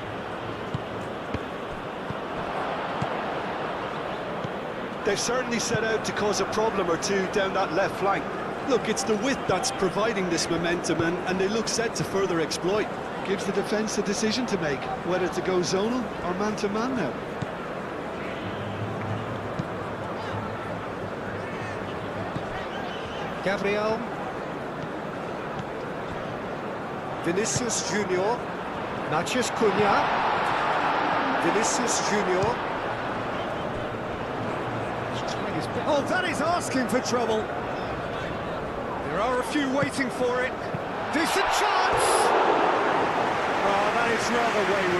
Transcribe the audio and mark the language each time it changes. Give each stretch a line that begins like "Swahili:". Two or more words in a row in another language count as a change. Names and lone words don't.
English: They've certainly set out to cause a problem or two down that left flank. Look, it's the width that's providing this momentum, and they look set to further exploit. Gives the defence a decision to make, whether to go zonal or man-to-man now. Gabriel. Vinicius Junior. Matheus Cunha. Vinicius Junior. Oh, that is asking for trouble. There are a few waiting for it. Decent chance! Oh, that is rather wayward.